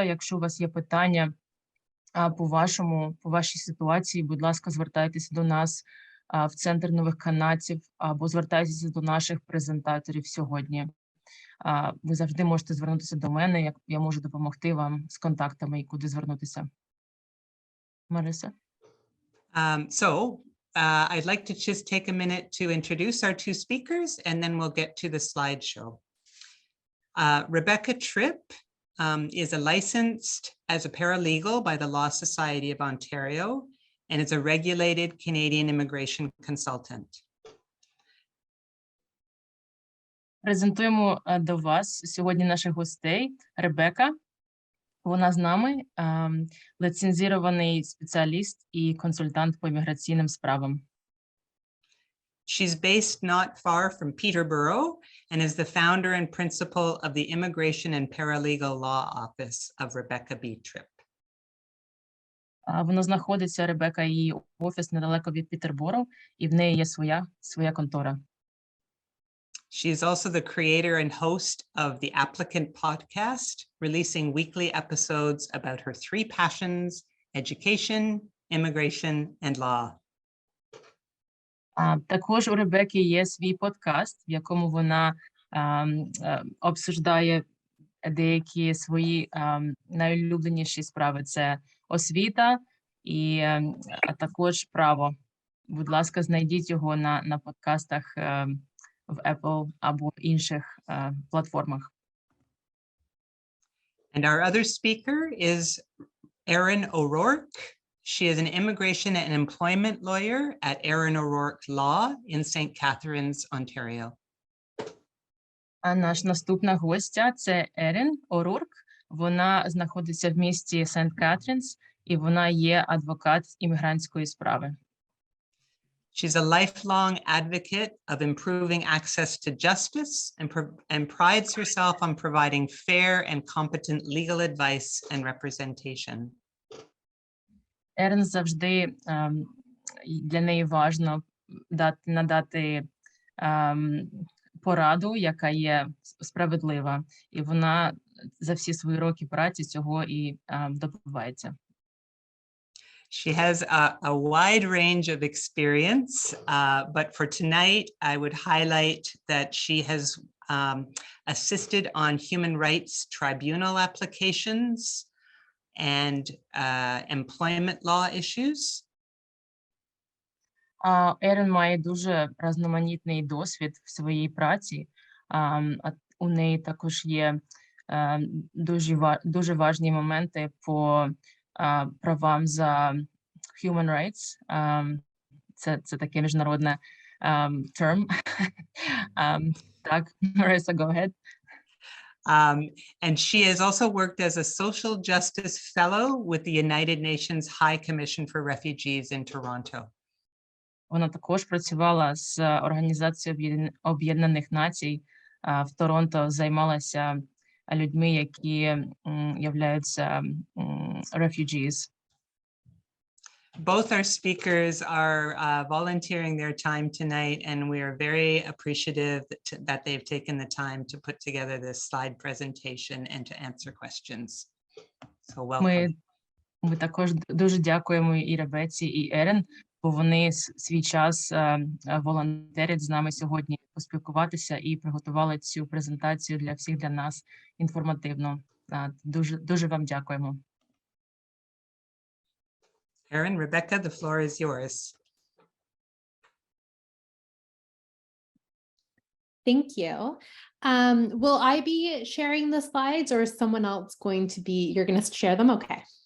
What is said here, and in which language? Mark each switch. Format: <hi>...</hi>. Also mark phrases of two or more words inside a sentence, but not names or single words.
<uk>Якщо у вас є питання по вашій ситуації, будь ласка, звертайтеся до нас в Центр нових канадців або звертайтеся до наших презентаторів сьогодні. Ви завжди можете звернутися до мене, я можу допомогти вам з контактами і куди звернутися.</uk> <en>Marisa? I'd like to just take a minute to introduce our two speakers, and then we'll get to the slideshow. Rebecca Tripp is licensed as a paralegal by the Law Society of Ontario and is a regulated Canadian immigration consultant.</en> <uk>Презентуємо до вас сьогодні наших гостей. Ребека, вона з нами, лицензірований спеціаліст і консультант по міграційним справам.</uk> <en>She's based not far from Peterborough and is the founder and principal of the Immigration and Paralegal Law Office of Rebecca B. Tripp.</en> <uk>Вона знаходиться, Ребека, її офіс недалеко від Пітербору, і в неї є своя контора.</uk> <en>She is also the creator and host of the Applicant podcast, releasing weekly episodes about her three passions: education, immigration, and law.</en> <uk>Також у Ребеки є свій подкаст, в якому вона обсуждає деякі свої найулюбленіші справи. Це освіта і також право. Будь ласка, знайдіть його на подкастах в Apple або інших платформах.</uk> <en>And our other speaker is Erin O'Rourke. She is an immigration and employment lawyer at Erin O'Rourke Law in St. Catharines, Ontario.</en> <uk>А наш наступна гостя – це Ерін О'Рурк. Вона знаходиться в місті Сент-Катрінс, і вона є адвокат іммігрантської справи.</uk> <en>She's a lifelong advocate of improving access to justice and prides herself on providing fair and competent legal advice and representation.</en> <uk>Ерін завжди, для неї важливо надати пораду, яка є справедлива, і вона за всі свої роки праці цього і добивається.</uk> <en>She has a wide range of experience, but for tonight, I would highlight that she has assisted on human rights tribunal applications and employment law issues.</en> <uk>Ерін має дуже різноманітний досвід в своїй праці. У неї також є дуже важні моменти по правам за</uk> <en>human rights.</en> <uk>Це таке міжнародне term. Так,</uk> <en>Marissa, go ahead. And she has also worked as a social justice fellow with the United Nations High Commission for Refugees in Toronto.</en> <uk>Вона також працювала з Організацією Об'єднаних Націй в Торонто, займалася людьми, які являються refugees.</uk> <en>Both our speakers are volunteering their time tonight, and we are very appreciative that they've taken the time to put together this slide presentation and to answer questions. So welcome.</en> <uk>Ми також дуже дякуємо і Ребеці, і Ерін, бо вони свій час волонтерять з нами сьогодні поспілкуватися і приготували цю презентацію для всіх, для нас інформативно. Дуже вам дякуємо.</uk> <en>Erin, Rebecca, the floor is yours. Thank you. Will I be sharing the slides, or is someone else going to be, you're going to share them? Okay.</en>